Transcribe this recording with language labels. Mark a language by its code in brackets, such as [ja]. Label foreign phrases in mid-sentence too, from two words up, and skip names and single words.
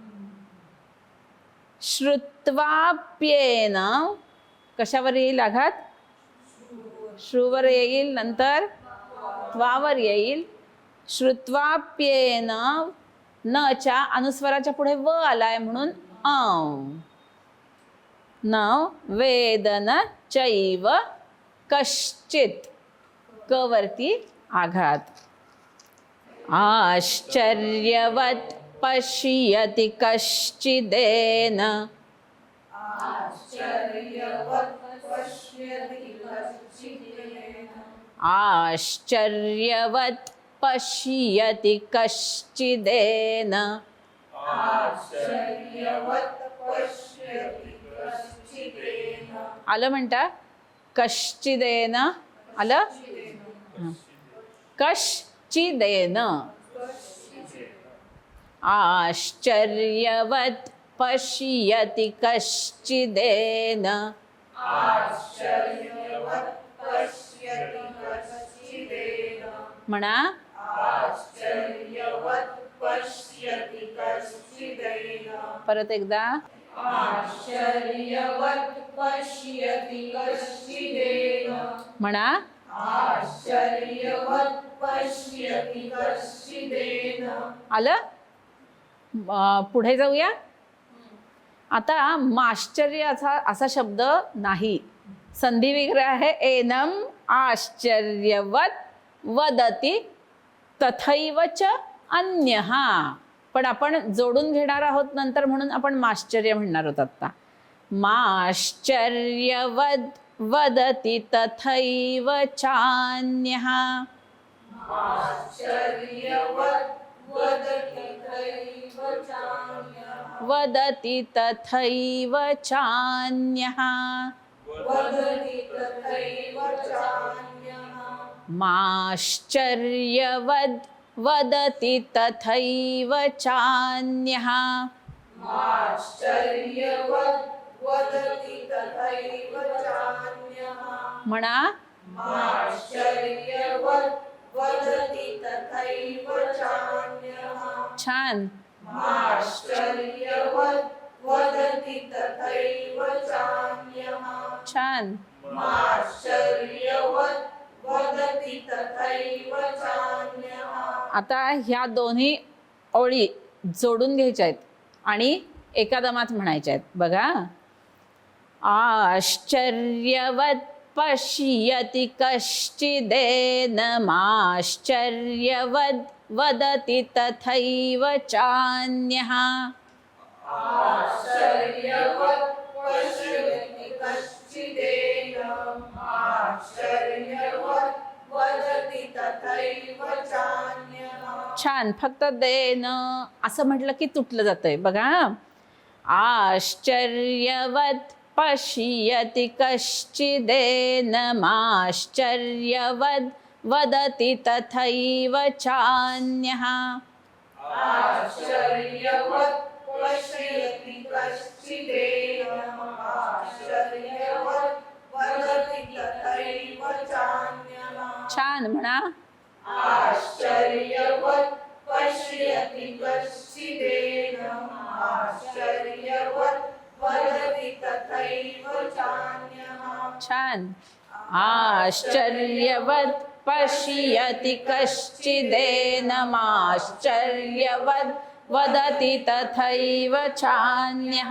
[mr] श्रुत्वाप्येन कशावर येईल आघात? श्रुवर येईल, नंतर त्वावर येईल. श्रुत्वाप्येन न च्या अनुस्वराच्या पुढे व आलाय म्हणून [sa] न वेदन चैव कश्चित [mr] क वरती आघात. [sa] आश्चर्यवत् पश्यति कश्चिदेन आश्चर्यवत् पश्यति कश्चिदेन. [mr] आलं म्हणता? कश्चिदेन आलं. कश्चिदेन. [sa] आश्चर्यवत् पश्यति कश्चिदेन. [mr] म्हणा. परत एकदा. म्हणा. आलं. पुढे जाऊया. आता माश्चर्य असा शब्द नाही, संधी विग्रह आहे. [sa] एनम आश्चर्यवत वदती तथैव च अन्यः. [mr] पण आपण जोडून घेणार आहोत नंतर, म्हणून आपण माश्चर्य म्हणणार आहोत आता. [sa] माश्चर्यवद वदति तथैव चान्यः. वदति तथैव चान्यः. माश्चर्यवद वदति तथैव चान्यः. [mr] म्हणा. छान. [sa] वदति तथैव चान्यः. [mr] छान. [sa] वदति तथैव चान्यः. [mr] आता ह्या दोन्ही ओळी जोडून घ्यायच्या आहेत आणि एका दमात म्हणायच्या आहेत. बघा. [sa] आश्चर्यवत् पश्यति कश्चिदेनमाश्चर्यवद् वदति तथैव चान्यः. आश्चर्यवत् पश्यति कश्चिदेनमाश्चर्यवद् वदति तथैव चान्यः. [mr] छान. फक्त देन असं म्हटलं की तुटलं जातंय. बघा. [sa] आश्चर्यवत् पश्यति कश्चिदेनमाश्चर्यवद् वदति तथैव चान्यः. आश्चर्यवत् पश्यति कश्चिदेनमाश्चर्यवद् वदति तथैव चान्यः. [mr] छान. म्हणा. [sa] आश्चर्यवत् पश्यति कश्चिदेनमाश्चर्यवद् वदति तथैव चान्यः. [mr] छान. [sa] आश्चर्यवत् पश्यति कश्चिदेनमाश्चर्यवद् वदति तथैव चान्यः.